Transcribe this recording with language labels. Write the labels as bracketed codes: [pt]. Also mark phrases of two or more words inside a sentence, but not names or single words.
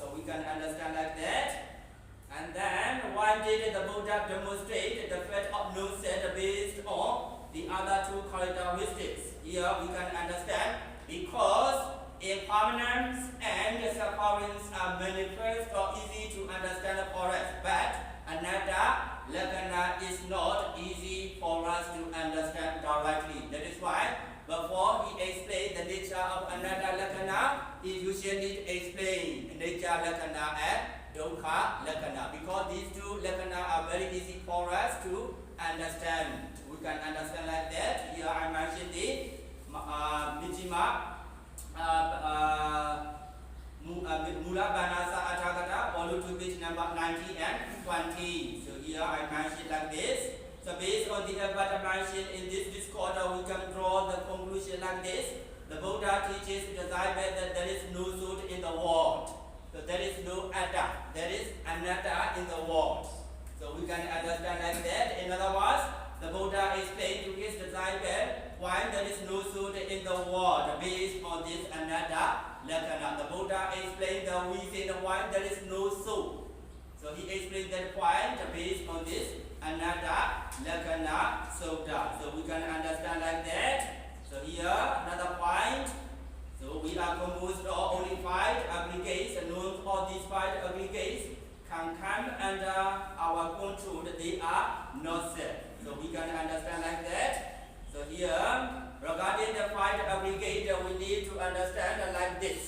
[en] So we can understand like that. And then why did the Buddha demonstrate the fact of no self based on the other 2 characteristics? Here we can understand because impermanence and sufferings are manifest or easy to understand for us, but [pi] anatta, lakkhana [en] is not easy for us to understand directly. That is why before he explained the nature of [pi] anatta, lakkhana, [en] he usually explained nature, [pi] lakkhana and dukkha, lakkhana, [en] because these 2 lakkhana are very easy for us to understand. We can understand like that. Here I mentioned the Mijima Mula Banasa Atagata, follow to page number 19 and 20. So here I mentioned like this. So based on the above mentioned in this discourse, we can draw the conclusion like this. The Buddha teaches the disciple that there is no soul in the world. So there is no atta, there is anatta in the world. So we can understand like that. In other words, the Buddha explained to his disciple why there is no soul in the world based on this [pi] anatta, lakkhana. [en] The Buddha explained the reason why there is no soul. So he explained that point based on this [pi] anatta, lakkhana, sutta. [en] So we can understand like that. So here another point. So we are composed of only 5 aggregates, and none of these 5 aggregates can come under our control. They are not self. So we can understand like that. So here, regarding the 5 aggregate, we need to understand like this.